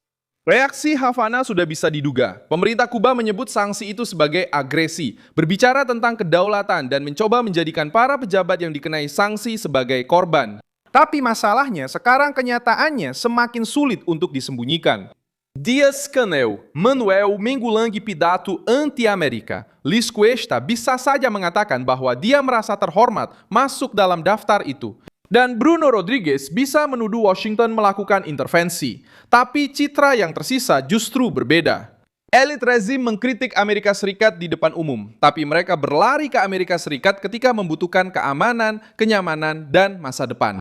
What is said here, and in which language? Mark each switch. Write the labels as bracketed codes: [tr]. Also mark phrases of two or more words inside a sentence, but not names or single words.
[id] Reaksi Havana sudah bisa diduga. Pemerintah Kuba menyebut sanksi itu sebagai agresi, berbicara tentang kedaulatan dan mencoba menjadikan para pejabat yang dikenai sanksi sebagai korban. Tapi masalahnya sekarang kenyataannya semakin sulit untuk disembunyikan. Dias-Canel, Manuel Mengulang pidato anti-América. Luiz Cuesta bisa saja mengatakan bahwa dia merasa terhormat masuk dalam daftar itu. Dan Bruno Rodrigues bisa menuduh Washington melakukan intervensi. Tapi citra yang tersisa justru berbeda. Elit rezim mengkritik Amerika Serikat di depan umum, tapi mereka berlari ke Amerika Serikat ketika membutuhkan keamanan, kenyamanan, dan masa depan.